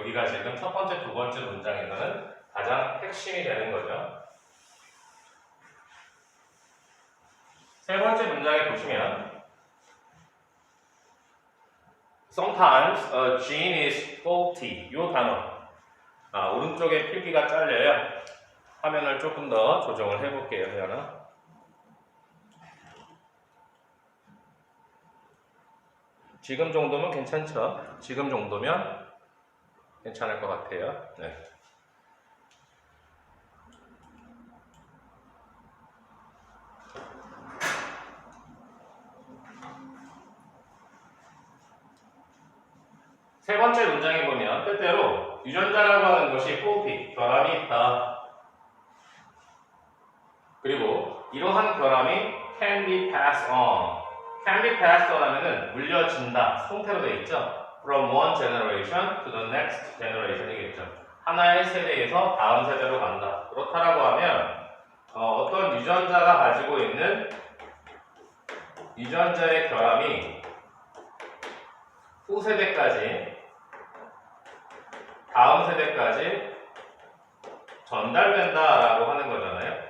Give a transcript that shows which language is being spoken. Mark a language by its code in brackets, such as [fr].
[ko] 여기가 지금 첫 번째, 두 번째 문장에서는 가장 핵심이 되는 거죠. 세 번째 문장에 보시면 [en] Sometimes a gene is faulty. [ko] 이 단어. 오른쪽에 필기가 잘려요. 화면을 조금 더 조정을 해볼게요. 하나. 지금 정도면 괜찮죠? 지금 정도면 괜찮을 것 같아요. 네. 세 번째 문장에 보면 때때로 유전자라고 하는 것이 faulty, 결함이 있다. 그리고 이러한 결함이 [en] can be passed on. can be passed on [ko] 하면은 물려진다. 통태로 되어 있죠. [en] from one generation to the next generation이겠죠. [ko] 하나의 세대에서 다음 세대로 간다. 그렇다라고 하면 어떤 유전자가 가지고 있는 유전자의 결함이 후세대까지 다음 세대까지 전달된다라고 하는 거잖아요.